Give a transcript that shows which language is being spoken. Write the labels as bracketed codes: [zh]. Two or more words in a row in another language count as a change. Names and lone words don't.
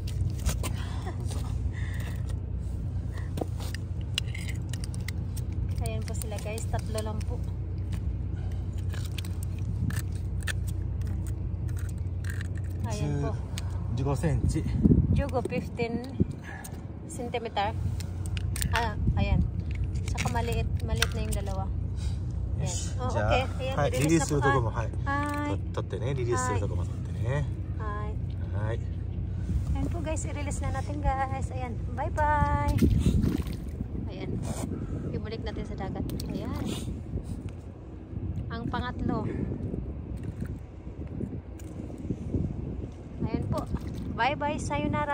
[tl] Ayan po sila guys. Tatlo lang po. Ayan po. [ja] 15 センチ十五 [en] 15 centimeter. [tl] Ayan. Saka maliit na yung dalawa. [ja] よし、 Oh, じゃあ、 [tl] okay. Ayan, [ja] はい、リリースするとこも、はい、 Hi. 取ってね、リリースするとこも取ってね。 Hi. はい。 [tl] Ayan po guys, i-release na natin guys. Ayan, [en] bye bye. [tl] Ayan. Ibalik natin sa dagat. Ayan. Ang pangatlo. Ayan po. [en] Bye bye, [tl] sayonara.